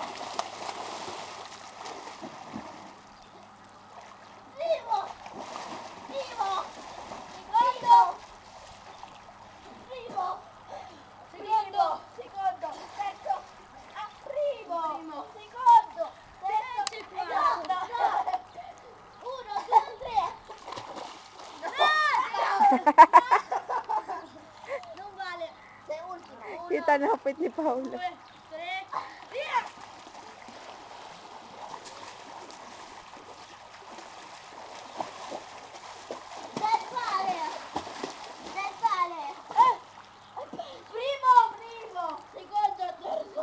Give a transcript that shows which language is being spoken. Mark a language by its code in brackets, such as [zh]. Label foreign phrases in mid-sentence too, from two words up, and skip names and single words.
[it] Primo, secondo, secondo, terzo, primo, secondo, terzo e quarto. Uno, due, tre. Non vale. Sei ultimo. [tl] Yung tanapit ni Paolo. [it] 2, 3, via! Del sale. Primo, secondo, terzo.